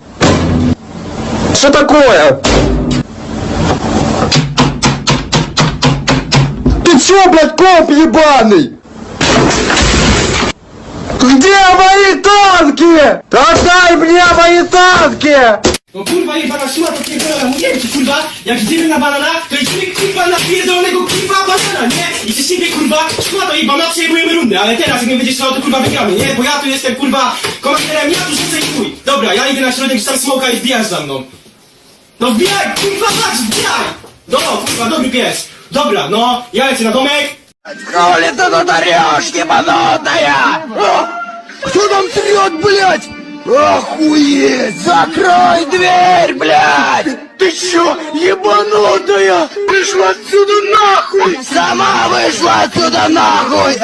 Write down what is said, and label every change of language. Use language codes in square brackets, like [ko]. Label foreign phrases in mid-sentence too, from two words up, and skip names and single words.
[ru] Что такое? Ты чё, блядь, коп ебаный? Где мои танки? Отдай мне мои танки! [pl] No kurwa jebana szmata pierdolona, mówiłem ci kurwa, jak idziemy na banana, to idziemy kurwa na pierdolonego kurwa banana, nie? I przez ciebie kurwa szmata jebana przejmujemy rundę, ale teraz jak mnie będziesz szał, to kurwa wygramy, nie? Bo ja tu jestem kurwa komanderem, ja tu rzucę i chuj. Dobra, ja idę na środek, tam smoka i wbijasz za mną. No wbijaj, kurwa patrz, wbijaj! No kurwa, dobry pies. Dobra, no, ja lecę na domek. [ru] Коли ты тут орешь, ебанутая! Кто там трет, блядь? Охуеть! Закрой дверь, блядь! Ты чё, ебанутая? Вышла отсюда нахуй! Сама вышла отсюда нахуй!